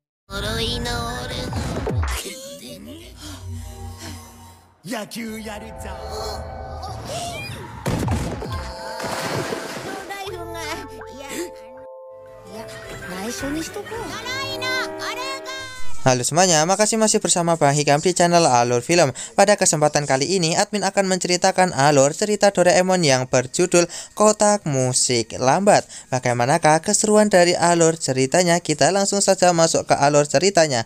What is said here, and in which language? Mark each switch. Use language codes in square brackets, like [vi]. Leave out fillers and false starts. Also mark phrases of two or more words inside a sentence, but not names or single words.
[ja] 野球やるぞ。ライフがいや内緒にしとこう。 [id] Halo semuanya, makasih masih bersama Bang Hikam di channel Alur Film. Pada kesempatan kali ini, admin akan menceritakan alur cerita Doraemon yang berjudul Kotak Musik Lambat. Bagaimanakah keseruan dari alur ceritanya? Kita langsung saja masuk ke alur ceritanya.